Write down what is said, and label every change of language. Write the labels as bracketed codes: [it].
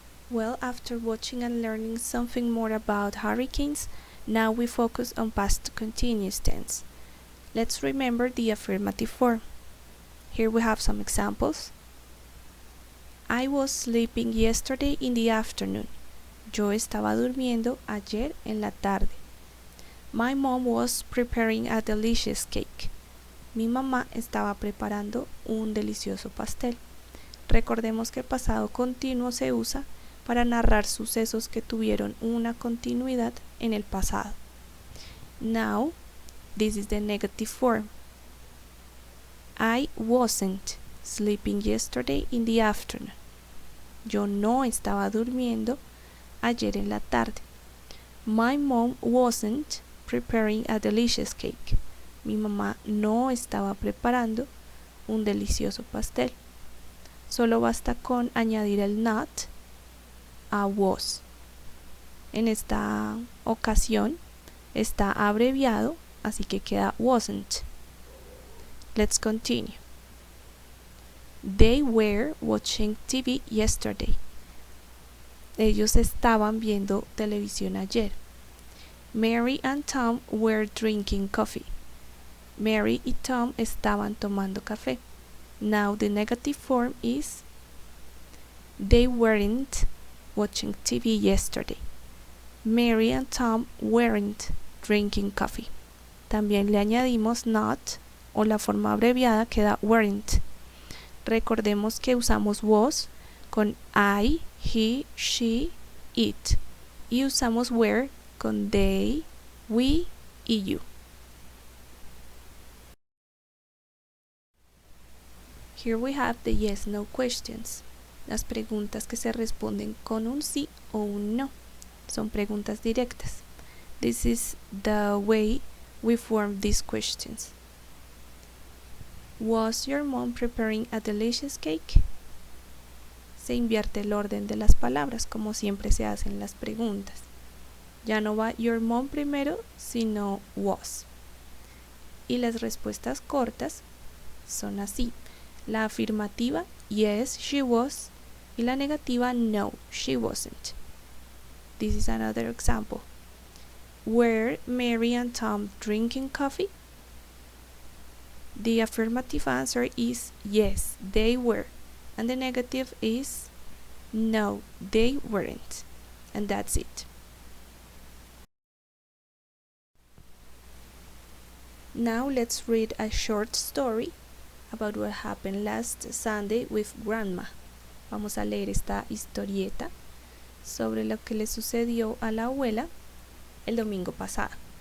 [en] Well, after watching and learning something more about hurricanes, now we focus on past continuous tense. Let's remember the affirmative form. Here we have some examples. I was sleeping yesterday in the afternoon. [es] Yo estaba durmiendo ayer en la tarde. [en] My mom was preparing a delicious cake. [es] Mi mamá estaba preparando un delicioso pastel. Recordemos que el pasado continuo se usa para narrar sucesos que tuvieron una continuidad en el pasado. [en] Now, this is the negative form. I wasn't sleeping yesterday in the afternoon. [es] Yo no estaba durmiendo ayer en la tarde. [en] My mom wasn't preparing a delicious cake. [es] Mi mamá no estaba preparando un delicioso pastel. Solo basta con añadir el not a was. En esta ocasión está abreviado, así que queda wasn't. [en] Let's continue. They were watching TV yesterday. [es] Ellos estaban viendo televisión ayer. [en] Mary and Tom were drinking coffee. [es] Mary y Tom estaban tomando café. [en] Now the negative form is they weren't watching TV yesterday. Mary and Tom weren't drinking coffee. [es] También le añadimos not o la forma abreviada queda weren't. Recordemos que usamos was con I, he, she, it y usamos were con they, we y you. [en] Here we have the yes-no questions, [es] las preguntas que se responden con un sí o un no. Son preguntas directas. [en] This is the way we form these questions. Was your mom preparing a delicious cake? [es] Se invierte el orden de las palabras, como siempre se hacen las preguntas. Ya no va your mom primero, sino was. Y las respuestas cortas son así. La afirmativa, [en] yes, she was, [es] y la negativa, [en] no, she wasn't. This is another example. Were Mary and Tom drinking coffee? The affirmative answer is yes, they were, and the negative is no, they weren't. And that's it. Now let's read a short story about what happened last Sunday with Grandma. [es] Vamos a leer esta historieta sobre lo que le sucedió a la abuela el domingo pasado.